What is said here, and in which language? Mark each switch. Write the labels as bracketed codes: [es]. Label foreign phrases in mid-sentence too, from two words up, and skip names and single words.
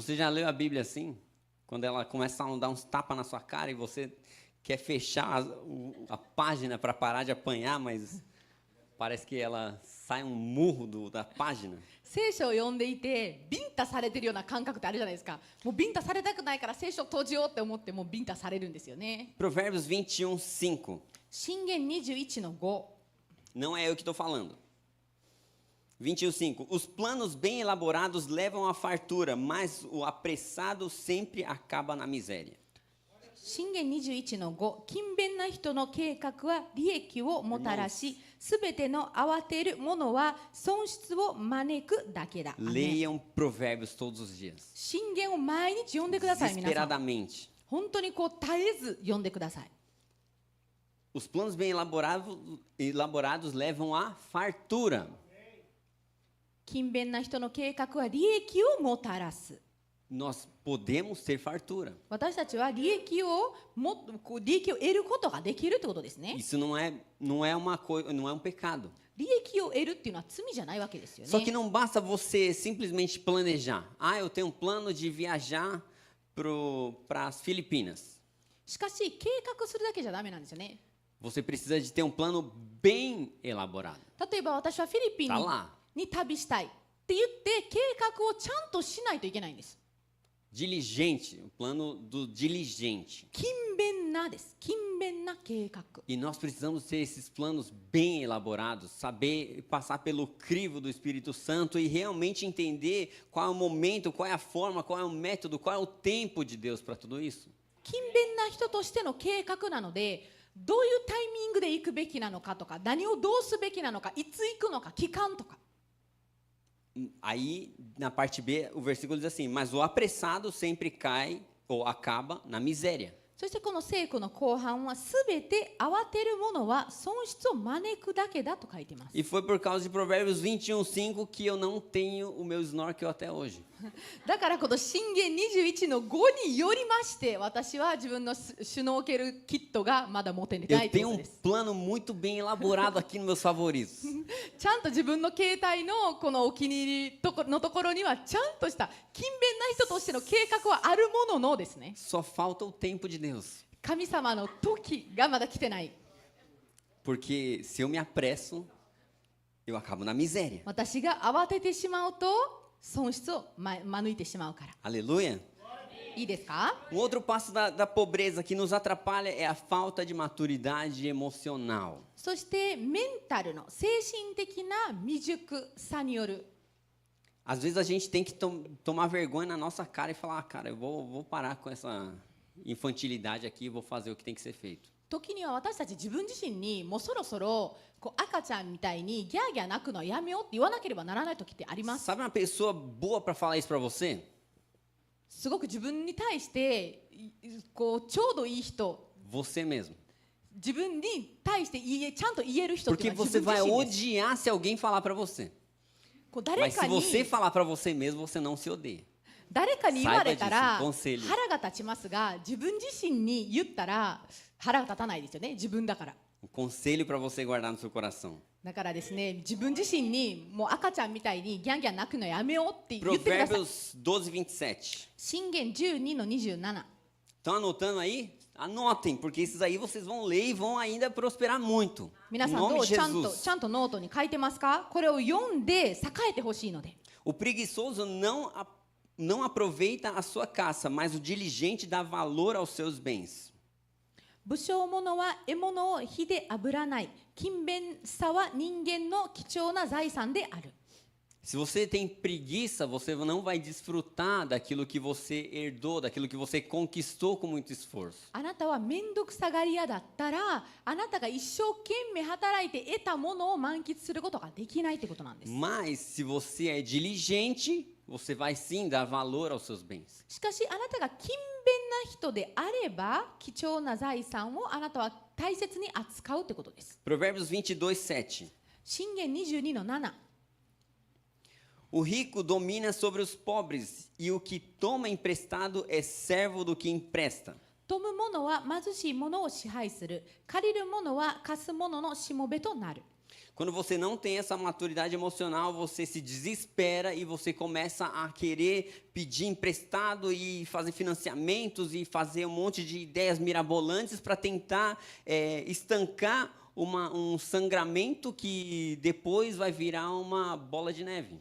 [pt] Você já leu a Bíblia assim? Quando ela começa a dar uns tapas na sua cara e você quer fechar a página para parar de apanhar, mas parece que ela sai um murro da página. [ja] 聖書を読んでいてビンタされてるような感覚ってあるじゃないですか。もうビンタされたくないから聖書を閉じようって思ってもビンタされるんですよね。 [pt] Provérbios 21:5. [ja] 箴言21の5。 [pt] Não é eu que estou falando. 21:5. Os planos bem elaborados levam à fartura, mas o apressado sempre acaba na miséria. [ja] 箴言21の5。勤勉な人の計画は利益をもたらし、すべての慌てる者は損失を招くだけだ。 [pt] Leiam Provérbios todos os dias. [ja] 箴言を毎日読んでください。皆さん [pt] Desesperadamente. [ja] 本当にこう絶えず読んでください。 [pt] Os planos bem elaborados levam à fartura. [ja] 勤勉な人の計画は利益をもたらす。 [pt] nós podemos ter fartura. [ja] 私たちは利益を得ることができるってことですね。 [pt] Isso não é uma coisa, não é um pecado. [ja] 利益を得るっていうのは罪じゃないわけですよ [pt] Só que [ja] ね。 [pt] não basta você simplesmente planejar. Ah, eu tenho um plano de viajar para as Filipinas. [ja] しかし計画するだけじゃダメなんですよね。 [pt] Você precisa de ter um plano bem elaborado. [ja] 例えば私はフィリピン [pt] Tá lá. [ja] に旅したいって言って計画をちゃんとしないといけないんです。 [pt] Diligente, o plano do diligente. [ja] 勤勉なです。勤勉な計画。 [pt] E nós precisamos ter esses planos bem elaborados, saber passar pelo crivo do Espírito Santo e realmente entender qual é o momento, qual é a forma, qual é o método, qual é o tempo de Deus para tudo isso. [ja] 勤勉な人としての計画なので、どういうタイミングで行くべきなのかとか、何をどうすべきなのか、いつ行くのか、期間とか。 [pt] Aí, na parte B, o versículo diz assim: mas o apressado sempre cai ou acaba na miséria. [ja] そしてこの聖句の後半は、すべて慌てる者は損失を招くだけだと書いています。 [pt] E foi por causa de Provérbios 21:5 que eu não tenho o meu snorkel até hoje. [ja] だからこの箴言21の5によりまして、私は自分のシュノーケルキットがまだ持ってない [pt] Eu [ja] という [pt] tenho [ja] こと [pt] um [ja] です。 [pt] plano muito bem elaborado aqui nos meus favoritos. [ja] ちゃんと自分の携帯のこのお気に入りのところにはちゃんとした勤勉な人としての計画はあるもののですね。 [pt] Só falta o tempo de Deus. [ja] 神様の時がまだ来てない。 [pt] Porque se eu me apresso, eu acabo na miséria. [ja] 私が慌ててしまうと損失を招いてしまうから。 [pt] Aleluia? [ja] いいですか？ [pt] Outro passo da pobreza que nos atrapalha é a falta de maturidade emocional. [ja] そしてメンタルの精神的な未熟さによる。 [pt] Às vezes a gente tem que tomar vergonha na nossa cara e falar: cara, eu vou parar com essa infantilidade aqui e vou fazer o que tem que ser feito. [ja] 時には私たち自分自身にもうそろそろこう赤ちゃんみたいにギャーギャー泣くのはやめようって言わなければならない時ってあります。 [pt] Sabe uma pessoa boa para falar isso para você? [ja] すごく自分に対してこうちょうどいい人、 [pt] Você mesmo. [ja] 自分に対してちゃんと言える人ってい [pt] Porque [ja] うのは [pt] você [ja] 自分 [pt] vai [ja] 自身です。 [pt] odiar se alguém falar para você. [ja] こう誰 [pt] Mas [ja] か [pt] se [ja] に [pt] você falar para você mesmo, você não se odeia. [ja] 誰かに言われたら [pt] Saiba disso, conselho. [ja] 腹が立ちますが、自分自身に言ったら腹が立たないですよね。自分だから。 [pt] Um conselho para você guardar no seu coração. [ja] だからですね、自分自身にもう赤ちゃんみたいにギャンギャン泣くのやめようって言ってください。 [pt] Provérbios 12:27. [ja] 箴言12の27。 [pt] Estão anotando aí? Anotem, porque esses aí vocês vão ler e vão ainda prosperar muito. [ja] 皆 [pt] Em [ja] さんど [pt] nome [ja] う [pt] de [ja] ちゃんと [pt] Jesus. [ja] ノートに書いてますか？これを読んで栄えてほしいので。 [pt] O preguiçoso não aproveita a sua caça, mas o diligente dá valor aos seus bens. [ja] 武将者は獲物を火で炙らない。勤勉さは人間の貴重な財産である。 [pt] Se você tem preguiça, você não vai desfrutar daquilo que você herdou, daquilo que você conquistou com muito esforço. [ja] あなたは面倒くさがり屋だったら、あなたが一生懸命働いて得たものを満喫することができないってことなんです。 [pt] Mas se você é diligente, você vai sim dar valor aos seus bens. [ja] しかしあなたが勤勉な人であれば、貴重な財産をあなたは大切に扱うってことです。 [pt] Provérbios 22:7. [ja] 箴言22の7。 [pt] O rico domina sobre os pobres, e o que toma emprestado é servo do que empresta. [ja] 富む者は貧しい者を支配する。借りる者は貸す者のしもべとなる。 [pt] Quando você não tem essa maturidade emocional, você se desespera e você começa a querer pedir emprestado e fazer financiamentos e fazer um monte de ideias mirabolantes para tentar estancar um sangramento que depois vai virar uma bola de neve.